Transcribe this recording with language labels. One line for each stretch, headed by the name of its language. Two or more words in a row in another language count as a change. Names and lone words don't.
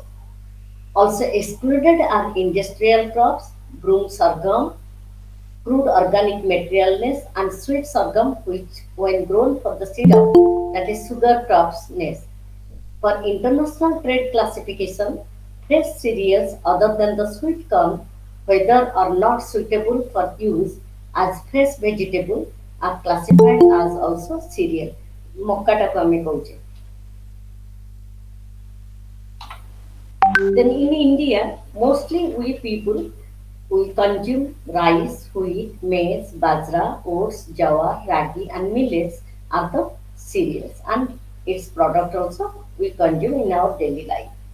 English: Also excluded are industrial crops, broom sorghum, crude organic materialness, and sweet sorghum, which, when grown for the syrup, that is sugar crops, nest. For international trade classification, fresh cereals other than the sweet corn, whether or not suitable for use as fresh vegetable, are classified as also cereal.
Odia: ମକାଟାକୁ ଆମେ କହୁଛେ.
English: Then in India, mostly we people we consume rice, wheat, maize, bajra, oats, jawar, ragi, and millets are the cereals, and its product also we consume in our daily life.